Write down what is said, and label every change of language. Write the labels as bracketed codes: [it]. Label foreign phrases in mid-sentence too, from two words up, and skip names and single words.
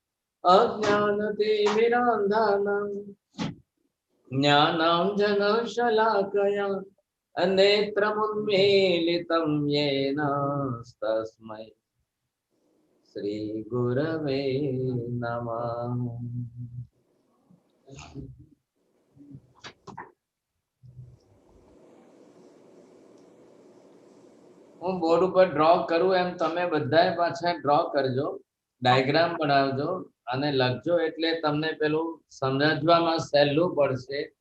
[sa] अज्ञानतिमिरान्धानां ज्ञानाञ्जनशलाकया नेत्रमुन्मीलितं येन तस्मै श्री गुरवे नमः। [gu] હું બોર્ડ ઉપર ડ્રો કરું એમ તમે બધાએ પાછા ડ્રો કરજો, ડાયાગ્રામ બનાવજો અને લખજો એટલે તમને પેલું સમજવામાં સહેલું પડશે.